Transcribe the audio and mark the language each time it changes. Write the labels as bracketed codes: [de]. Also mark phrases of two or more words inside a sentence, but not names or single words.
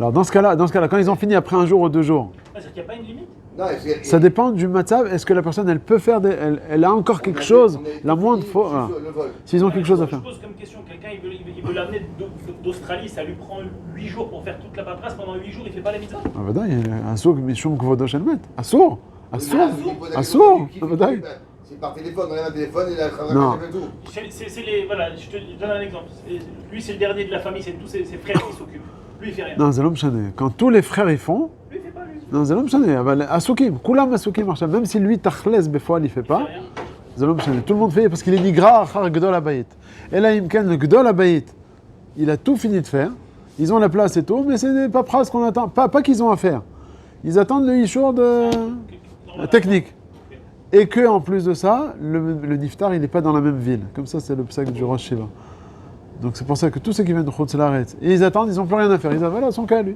[fr] Alors dans ce cas-là, quand ils ont fini après un jour ou 2 jours, C'est-à-dire qu'il n'y a pas une limite. Non, ça dépend du matzav. Est-ce que la personne, elle peut faire elle a encore quelque chose, la moindre fois, voilà. S'ils ont quelque chose à faire. Je pose comme question, quelqu'un il veut l'amener d'Australie, ça lui prend 8 jours pour faire toute la paperasse, pendant 8 jours il fait pas la mitzvah. [he] Ah, ודאי, אסור משום כבודו של מת. אסור. [fr] C'est par téléphone, on a un téléphone et il Non. a tout. Voilà, je te donne un exemple. Lui c'est le dernier de la famille, c'est tous ses frères qui s'occupent. Lui il fait rien. Non, [he] זה לא משנה. [fr] Quand tous les frères y font, Lui il fait pas lui. non, [he] זה לא משנה. אבל עסוקים, כולם עסוקים עכשיו. [fr] Même si lui, [he] תכלס, בפועל, [fr] il fait Il pas, fait rien. [he] זה לא משנה. [fr] Tout le monde fait parce qu'il est [he] נגרע אחר גדול הבית. אלא אם כן, le גדול הבית, [fr] il a tout fini de faire. Ils ont la place et tout, mais c'est des paperasses qu'on attend. Pas qu'ils ont à faire. Ils attendent le ishour technique. Et que en plus de ça, le niftar, il n'est pas dans la même ville. Comme ça, c'est le psaque du [he] ראש ישיבה. [fr] Donc c'est pour ça que tous ceux qui viennent de [he] חוץ לארץ, [fr] et ils attendent, ils n'ont plus rien à faire. Ils disent, voilà, son cas, lui.